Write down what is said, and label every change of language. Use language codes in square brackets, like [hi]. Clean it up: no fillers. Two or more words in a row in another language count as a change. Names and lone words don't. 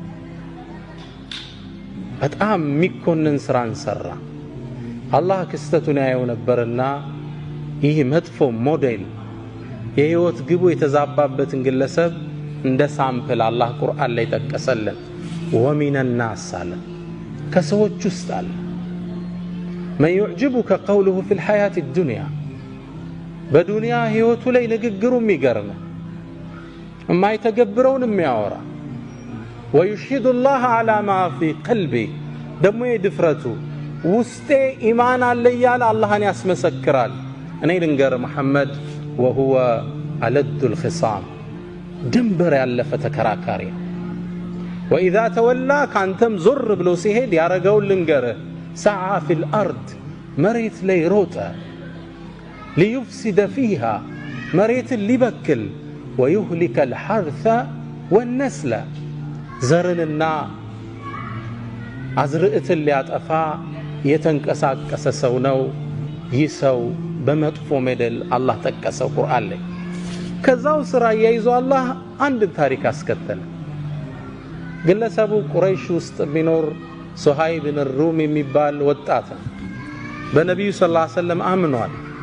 [am] በጣም የሚኮንን ስራን ሰራ። አላህ ክስተቱን ያየው ነበርና ይህ መጥፎ ሞዴል የህይወት ግቡ የተዛባበትን ግለሰብ እንደ ሳምፕል አላህ ቁርአን ላይ ጠቀሰልን። [ar] ومن الناس [am] አለ፣ ከሰዎች ውስጥ አለ [ar] من يعجبك قوله في الحياة الدنيا [am] በዱንያ ህይወቱ ላይ ንግግሩ የሚገርም የማይተገብረውን የሚያወራ [ar] ويشهد الله على ما في قلبه [am] ደግሞ የድፍረቱ ውስጤ ኢማን አለ እያለ አላህን ያስመሰክራል። እኔ ልንገር መሐመድ [ar] وهو ألد الخصام [am] ድንበር ያለፈ ተከራካሪ። [ar] وإذا تولى [am] ካንተም ዞር ብሎ ሲሄድ ያረጋውን ልንገር [ar] سعى في الأرض [am] መሬት ላይ ሮጠ [ar] ليفسد فيها [am] መሬት ሊበክል [ar] ويهلك الحرث والنسل [am] ዘርንና አዝርዕትን ሊያጠፋ የተንቀሳቀሰ ሰው ነው። ይህ ሰው በመጥፎ ሞዴል አላህ ጠቀሰው ቁርአን ላይ። ከዛው ስራ ያይዞ አላህ አንድ ታሪክ አስከተለ። ግለሰቡ ቁረይሽ ውስጥ ቢኖር ሱሃይብ ብን ሩም የሚባል ወጣት በነብዩ [ar] صلى الله عليه وسلم [am] አምኗል፣